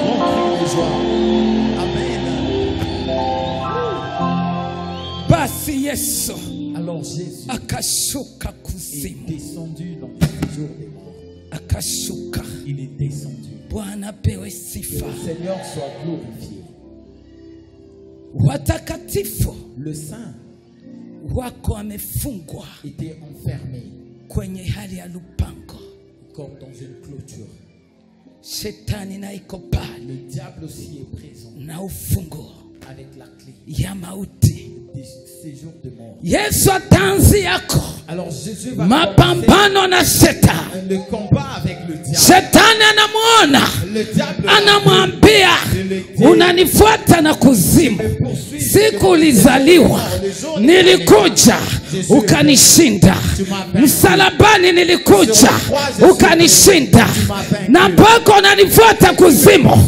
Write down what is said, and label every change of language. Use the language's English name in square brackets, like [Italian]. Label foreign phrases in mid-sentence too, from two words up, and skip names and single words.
[Swahili] Basi Yesu akashuka kuzimu, akashuka. Bwana pewe sifa. Watakatifu wako wamefungwa kwenye hali ya lupango, [French] comme dans une clôture. [Swahili] Shetani na iko pale, [French] le diable aussi est présent [Swahili] na ufunguo [French] avec la clé [Swahili] ya mauti. [French] des séjours de mort. [Swahili] Yesu atanzi yako [French] Alors Jésus va [Swahili] mapambano na Shetani. [French] le combat avec le diable. [Swahili] Shetani anamuona, [French] Le diable [Swahili] anamwambia unanifuata na kuzimu. Siku ulizaliwa nilikuja ukanishinda, msalabani nilikuja ukanishinda, na mpaka unanifuata kuzimu.